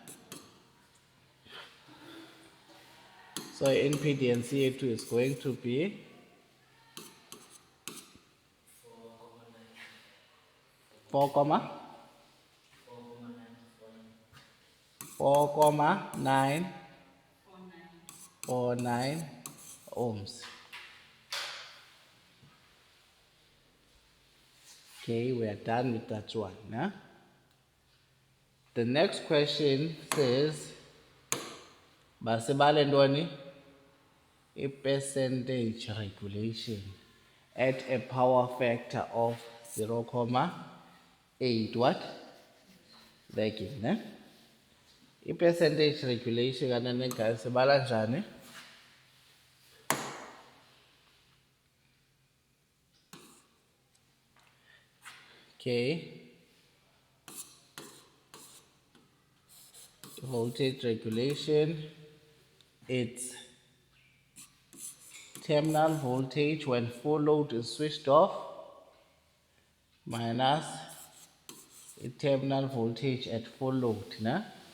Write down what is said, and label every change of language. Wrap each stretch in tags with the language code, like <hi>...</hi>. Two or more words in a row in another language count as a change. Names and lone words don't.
<en>So impedance here too is going to be 4, 4,949 ohms. Okay, we are done with that one. Nah? The next question says,</en> <xh>basibale ntoni?</xh> <en>A percentage regulation at a power factor of 0.8 what? Lagging, ne? A percentage regulation kanene guys</en> <xh>sibala njani?</xh> <en>Okay. Voltage regulation, it's terminal voltage when full load is switched off minus the terminal voltage at full load, né?</en>